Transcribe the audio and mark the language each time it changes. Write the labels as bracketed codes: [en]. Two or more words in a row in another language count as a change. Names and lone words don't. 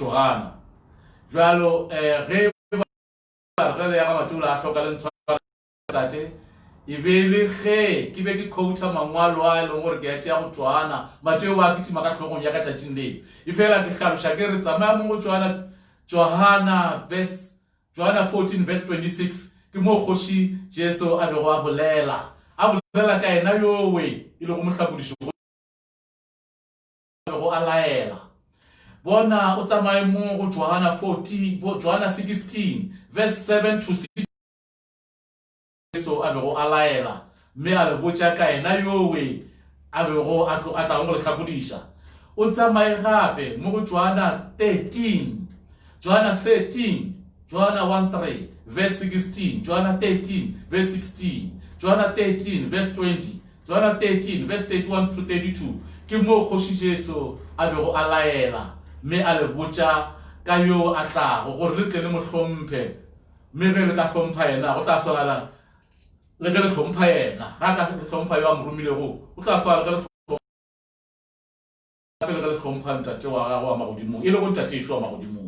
[nso] Johana jalo ge re ya ga Mateo la hloka le ntshwa tate e be le ge ke be ke quota mangwalo a leng gore ke a tšea go Johana Mateo wa kitima ka hlogong ya ka tšatšing le e fela ke hlaloša ke re tsamaya mo go Johana 14 verse 26 ke mo kgoši Jesu a bego a bolela ka yena yowe e le go mohlapodišo go a laela bona o tsamaye mo go Johana 16 [en] verse 7 to 6 [nso] Jesu a bego a laela mme a le botša ka yena yowe a bego a tla go le hlapodiša o tsamaye gape mo go Johana 13 Joanna 1:3, verse 16, Joanna 13, verse 16, Joanna 13, verse 20, Joanna 13, [en] verse 31 to 32. [nso] Ke mo Kgoši Jesu a bego a laela mme a le botša ka yo a tlago gore le tle le mo hlomphe mme ge le ka hlompha yena go tla swala le ge le hlompha yena ga ka hlompha yo a mo romilego o tla swala ka le hlompha ntate wa gago wa magodimong e le go ntate Yeshua wa magodimong.